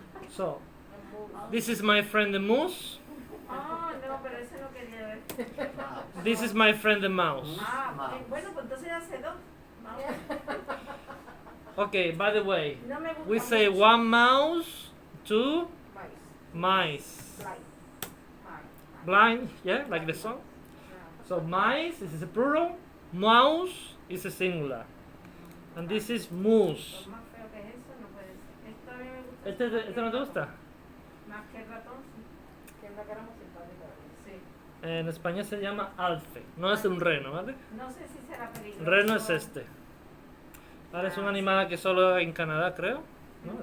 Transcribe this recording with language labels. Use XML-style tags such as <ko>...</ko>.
<en>So, this is my friend the moose.</en> <es>Ah, no, pero ese no quería ver.</es> <en>This is my friend the mouse.</en> <es>Ah, bueno, pues entonces ya sé dos.</es> <en>Mouse. Okay, by the way,</en> <es>No me gusta</es> <en>we say</en> <es>mucho.</es> <en>1 mouse, 2 Mice. mice. Blind. Blind, yeah, like the song. So mice this is a plural, mouse is a singular, and this is moose.</en> <es>Lo más feo que es eso no puede ser. Esto a mí me gusta. ¿Este no te gusta? Más que el ratón, sí. Que es una cara muy simpática. Sí. En español se llama alce, no es un reno, ¿vale? No sé si será peligroso. El reno es este. Vale, es un animal que solo en Canadá, creo, ¿no?</es>